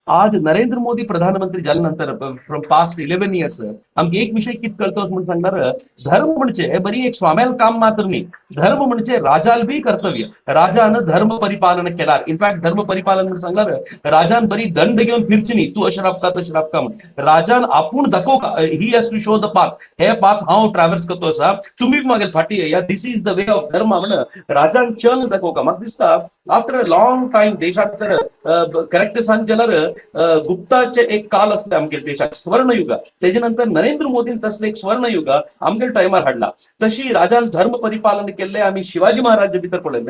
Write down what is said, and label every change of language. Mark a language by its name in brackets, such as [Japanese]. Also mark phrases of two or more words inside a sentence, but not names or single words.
[Konkani] आज नरेंद्र मोदी प्रधानमंत्री झाल्यानंतर [English] from past 11 years [Konkani] आमगे एक विषय कित कळतो म्हणून सांगणार, धर्म म्हणजे बरी एक स्वाम्याल काम मात्र नाही, धर्म म्हणजे राजाल बी कर्तव्य. राजानं धर्म परिपालन केला. इनफॅक्ट धर्म परिपालन म्हणून सांगणार, राजान बरी दंड घेऊन फिरची नाही, तू अशराफ का तशराफ का म्हण. राजान आपूण दाखव का [English] he has to show the path, [Konkani] हे पाथ हांव ट्रॅव्हल्स करतो असा, तुम्ही मागेल फाटी या, [English] This is the way of [Konkani] धर्म म्हण. राजान चल दाखव का. म्हाका दिसता [English] after a long time [Konkani] देशात तर करेक्ट सांगल्यार गुप्ताचे एक काल असले आमगे देशात स्वर्णयुग, त्याच्यानंतर नरेंद्र मोदीन तसले एक स्वर्णयुग आमगे टायमार हाडला. तशी राजान धर्म परिपालन केले आम्ही शिवाजी महाराज भितर पडले.